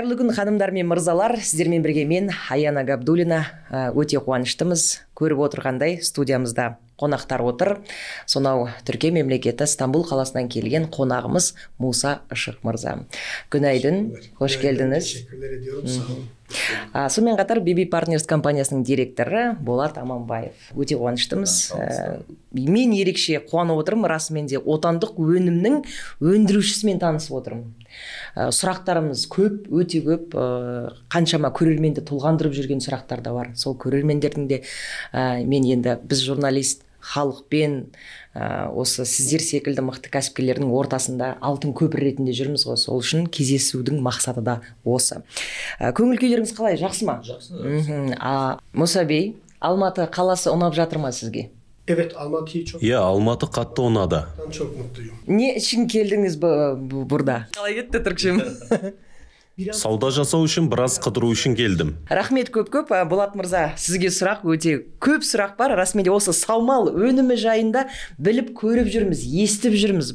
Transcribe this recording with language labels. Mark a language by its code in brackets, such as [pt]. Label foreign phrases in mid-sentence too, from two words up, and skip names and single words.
[kk] ханымдар мен мырзалар, сіздермен бірге мен Аяна Габдуллина. Өте қуаныштымыз. Көріп отырғандай студиямызда қонақтар отыр. Сонау Түркия мемлекеті Стамбул қаласынан келген қонағымыз Муса Işık мырза. Күнайдын, қош келдіңіз. [tr] Teşekkürler ediyorum, sağ olun. [kk] Сонымен қатар BB Partners компаниясының директоры Болат Аманбаев. Өте қуаныштымыз. Мен ерекше қуанып отырмын, расымен де отандық өнімнің өндірушісімен танысып отырмын. Сұрақтарымыз көп, өте көп, қаншама көрерменді толғандырып жүрген сұрақтар да бар. Сол көрермендердің де мен енді біз журналист халықпен осы сіздер секілді мықты кәсіпкерлердің ортасында алтын көпір ретінде жүрміз ғой. Сол үшін кездесудің мақсаты да осы. Көңіл күйлеріңіз қалай? Жақсы ма? Жақсы. Муса бей, Алматы қаласы ұнап жатыр ма сізге? [tr] Evet, Almatı'yı çok [kk] Алматы қатты ұнады. [tr] çok mutluyum. [kk] Не үшін келдіңіз burada? Қалай кетті түркшем? Сауда жасау үшін біраз қыдыру үшін келдім. Рахмет көп. Болат мырза, сізге сұрақ өте көп сұрақ бар. Расымен де осы саумал өнімі жайында біліп көріп жүрміз, естіп жүрміз.